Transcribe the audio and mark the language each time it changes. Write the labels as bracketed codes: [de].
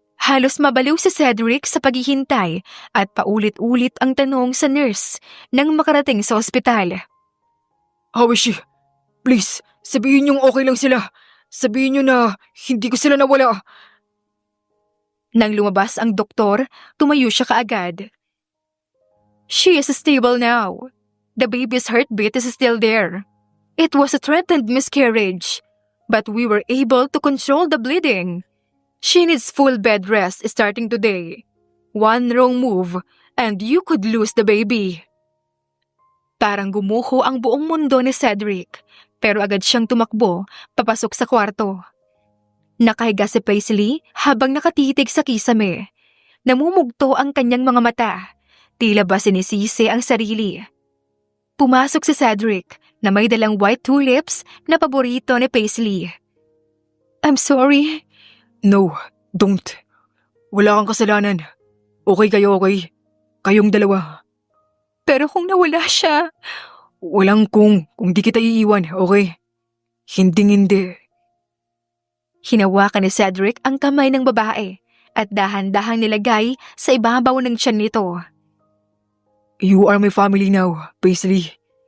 [tl] Halos mabaliw si Cedric sa paghihintay at paulit-ulit ang tanong sa nurse nang makarating sa ospital. [en] How is she? Please, [tl] sabihin niyong okay lang sila. Sabihin niyo na hindi ko sila nawala. Nang lumabas ang doktor, tumayo siya kaagad. [en] She is stable now. The baby's heartbeat is still there. It was a threatened miscarriage, but we were able to control the bleeding. She needs full bed rest starting today. One wrong move, and you could lose the baby. [tl] Parang gumuho ang buong mundo ni Cedric, pero agad siyang tumakbo, papasok sa kwarto. Nakahiga si Paisley habang nakatitig sa kisame. Namumugto ang kanyang mga mata, tila ba sinisisi ang sarili. Pumasok si Cedric na may dalang white tulips na paborito ni Paisley. [en] I'm sorry. No, don't. [tl] Wala kang kasalanan. Okay kayo, okay? Kayong dalawa. Pero kung nawala siya... Walang kung di kita iiwan, okay? Hindi. Hinawakan ni Cedric ang kamay ng babae at dahan-dahang nilagay sa ibabaw ng tiyan nito. [en] You are my family now, Paisley.